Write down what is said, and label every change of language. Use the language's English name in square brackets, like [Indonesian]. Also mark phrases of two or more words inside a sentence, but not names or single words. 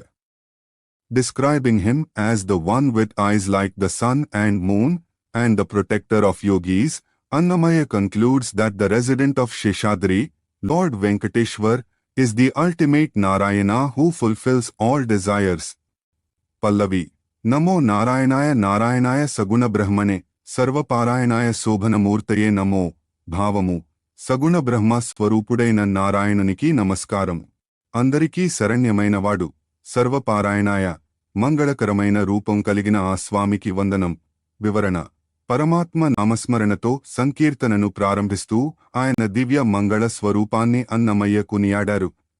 [English] Describing him as the one with eyes like the sun and moon, and the protector of yogis, Annamaya concludes that the resident of Sheshadri, Lord Venkateshwar, is the ultimate Narayana who fulfills all desires. Pallavi. [Sanskrit] नमो नारायणाय नारायणाय सगुण ब्रह्मणे, सर्वपरायणाय शोभनमूर्तये नमो. [Telugu] Bhavamu. సగుణ బ్రహ్మ స్వరూపుడైన నారాయణునికి నమస్కారం. అందరికీ శరణ్యమైనవాడు. సర్వపారాయణాయ. మంగళకరమైన రూపం కలిగిన ఆ స్వామికి వందనం. వివరణ: పరమాత్మ నామస్మరణతో సంకీర్తనను ప్రారంభిస్తూ ఆయన దివ్య మంగళ స్వరూపాన్ని అన్నమయ్య కొనియాడారు.